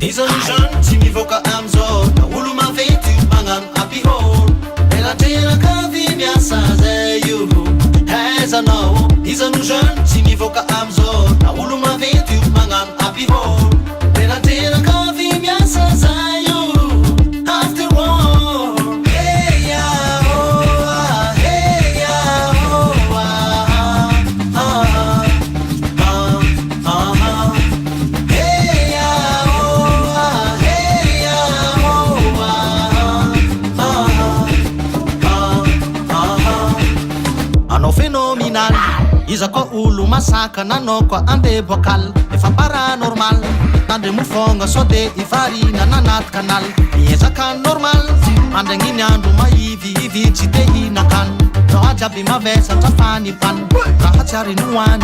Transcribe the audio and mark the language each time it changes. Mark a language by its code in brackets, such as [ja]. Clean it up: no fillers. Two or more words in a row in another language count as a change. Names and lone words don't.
[mg] isano jeune tsy mivoaka amizao na olo maventy io magnano abihôro elateraka vy miasa zay io aizanao isano jeune tsy mivoaka amizao na olo maventy io magnano abihôro elateraka vy miasa zay io [en] after all hey ya oh ah hey ya oh ah ah ah hey ya oh ah hey ya oh ah [mg] anao phénoménal iza koa olo masaka nanao koa ande boakal efa paranormal tandre mofogna so de ivarina nanaty kanal miezaka normal mandragniny andro maivy tsy te hinakany raha jiaby mavesatra fanipany raha tsy ary noany